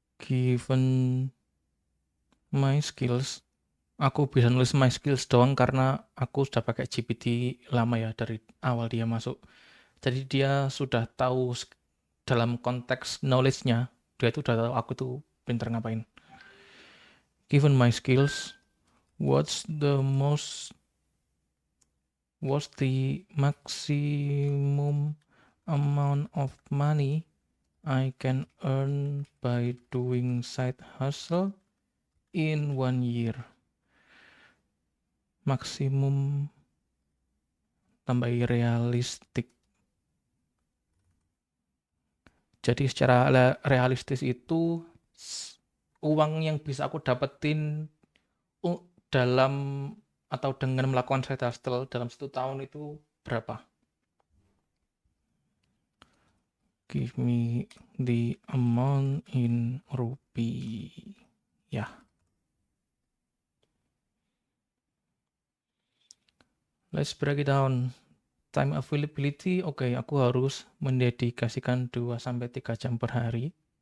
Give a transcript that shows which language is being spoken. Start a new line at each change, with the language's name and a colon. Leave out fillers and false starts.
English: Given my skills,
Indonesian: aku bisa nulis
English: my skills
Indonesian: doang karena aku sudah pakai GPT lama ya dari awal dia masuk. Jadi dia sudah tahu dalam konteks knowledge-nya, dia itu udah tahu aku tuh pinter ngapain.
English: Given my skills, what's the maximum amount of money I can earn by doing side hustle in 1 year?
Indonesian: Maksimum tambah realistik. Jadi secara realistis itu uang yang bisa aku dapetin dalam atau dengan melakukan side hustle dalam 1 tahun itu berapa?
English: Give me the amount in rupee.
Indonesian: Ya.
English: Let's break it down. Time availability,
Indonesian: oke, aku harus mendedikasikan 2-3 jam per hari.